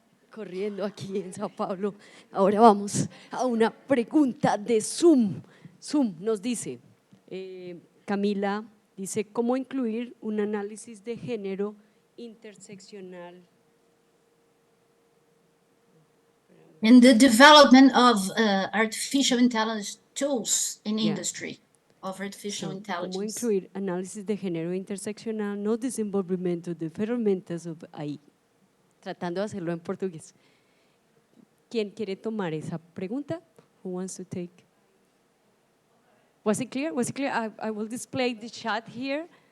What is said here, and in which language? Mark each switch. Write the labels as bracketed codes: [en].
[es] Corriendo aquí en Sao Paulo. Ahora vamos a una pregunta de Zoom. Zoom nos dice, Camila dice, ¿cómo incluir un análisis de género interseccional [en] in the development of artificial intelligence tools in industry, of artificial intelligence? [es] ¿Cómo incluir análisis de género interseccional [pt] no desenvolvimento de ferramentas AI? [es] Tratando de hacerlo en portugués. ¿Quién quiere tomar esa pregunta? [en] Who wants to take? Was it clear? Was it clear? I will display the chat here.